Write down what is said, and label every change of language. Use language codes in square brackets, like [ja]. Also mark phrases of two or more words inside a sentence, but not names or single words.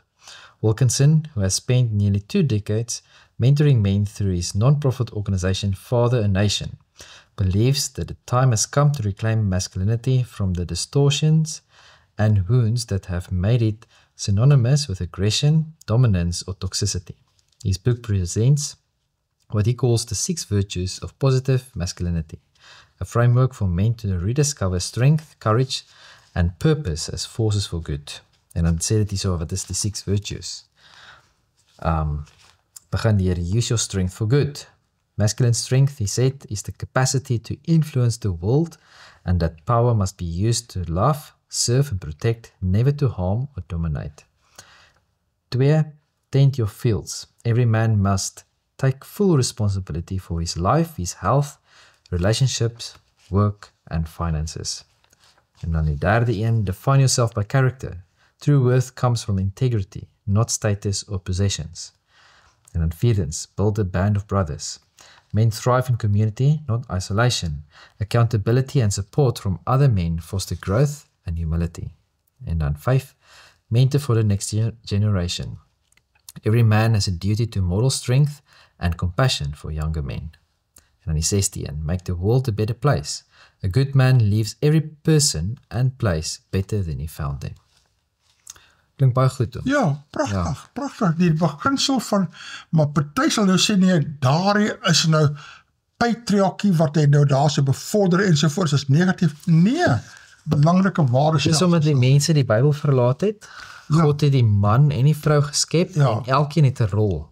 [en] Wilkinson, who has spent nearly 2 decades mentoring men through his non-profit organization Father a Nation, believes that the time has come to reclaim masculinity from the distortions and wounds that have made it synonymous with aggression, dominance, or toxicity. His book presents what he calls the 6 virtues of positive masculinity, a framework for men to rediscover strength, courage, and purpose as forces for good. [af] En dan sê dit hierso, wat is die 6 virtues? Begin deur [en] use your strength for good. Masculine strength, he said, is the capacity to influence the world and that power must be used to love, serve and protect, never to harm or dominate. 2. Tend your fields. Every man must take full responsibility for his life, his health, relationships, work and finances. [af] En dan die derde een, [en] define yourself by character. True worth comes from integrity, not status or possessions. [af] En dan vierdens, [en] build a band of brothers. Men thrive in community, not isolation. Accountability and support from other men foster growth and humility. [af] En dan [en] 5, mentor for the next generation. Every man has a duty to model strength and compassion for younger men. [af] En dan die 16, [en] make the world a better place. A good man leaves every person and place better than he found them. [af] Klink baie goed, hoor. Ja, pragtig, pragtig. Die beginsel van, maar party sal nou sê nee, daar is nou patriarchie wat hy nou daar so bevorder ensovoorts is negatief. Nee, belangrike waardes. Dis omdat die mense die Bybel verlaat het. God het die man en die vrou geskep en elkeen het 'n rol.